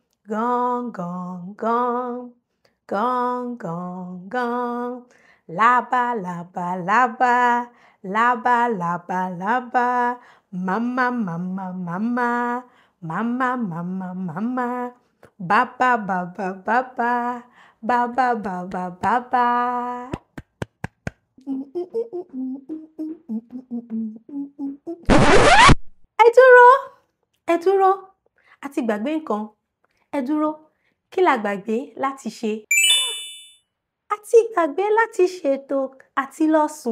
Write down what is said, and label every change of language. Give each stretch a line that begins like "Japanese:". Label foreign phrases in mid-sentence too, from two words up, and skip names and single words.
Yoruba: Gangan. Laba, laba, laba, laba, laba, laba. Mama, mama, mama. Mama, mama, mama. Baba, baba, baba. Baba, baba, baba. Ẹ dúró. A ti gbàgbé nǹkan. Ẹ dúró. Kí la gbàgbé láti ṣe? A ti gbàgbé láti ṣètò àti lọ sùn.